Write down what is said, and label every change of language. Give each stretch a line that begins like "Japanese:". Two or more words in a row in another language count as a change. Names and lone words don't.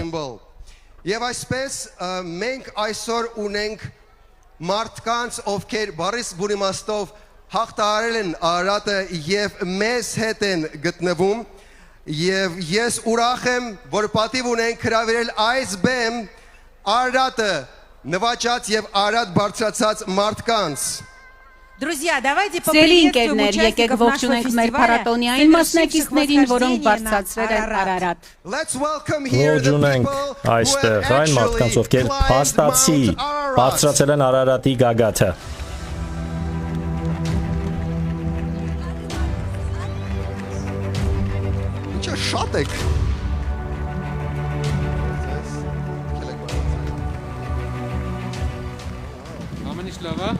Armenian: Եվ այսպես մենք այսօր ունենք մարդկանց, ովքեր բարիս բունիմաստով հաղթահարել են Արարատը եւ մեզ հետ են գտնվում եւ ես ուրախ եմ, որ պատիվ ունենք հրավիրել այս բեմ Արարատը նվաճած եւ Արարատ բարձրացած մարդկանց
Russian: Друзья, давайте
Armenian: Սիրելի
Russian: поприветствуем
Armenian: ընկերներ, եկեք
Russian: участников нашего
Armenian: ողջունենք մեր
Russian: фестиваля,
Armenian: փառատոնային
Russian: совершивших
Armenian: մասնակիցներին, որոնք
Russian: восхождение на
Armenian: բարձրացրել են
Russian: Ararat.
Armenian: Արարատ։
English: Let's welcome here the
Armenian: Ողջունենք
English: people who
Armenian: այստեղ
English: have
Armenian: այն մարդկանց,
English: actually
Armenian: ովքեր
English: climbed
Armenian: փաստացի
English: Mount Ararat.
Armenian: բարձրացել են Արարատի գագաթը։ Ինչա շատ եք։ Ամեն ինչ լավ է։